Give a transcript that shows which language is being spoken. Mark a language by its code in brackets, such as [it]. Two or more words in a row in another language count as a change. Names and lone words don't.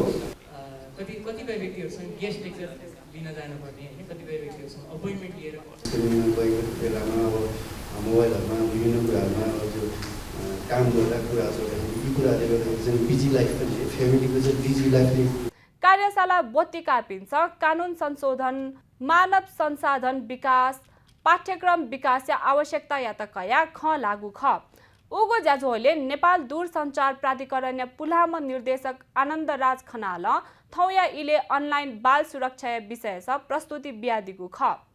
[ne] कतिपय व्यक्तिहरूसँग [en] guest lecture [ne] लिन जानुपर्ने होइन कतिपय व्यक्तिहरूसँग अपोइन्टमेन्ट लिएर गएको बेलामा अब मोबाइलहरूमा विभिन्न कुराहरूमा त्यो काम गर्दा कुराहरू यी कुराले गर्दाखेरि चाहिँ [en] busy life [ne] पनि फ्यामिलीको चाहिँ [en] busy life [new] कार्यशाला बोत्तिका पिन्छ कानुन संशोधन मानव संसाधन विकास पाठ्यक्रम विकास या आवश्यकता या त कया ख लागू ख उगो ज्याझोले नेपाल दूरसञ्चार प्राधिकरण या पुलाम निर्देशक आनन्दराज खनाल थौया इले अनलाइन बाल सुरक्षा विषय स प्रस्तुति ब्यादिगु ख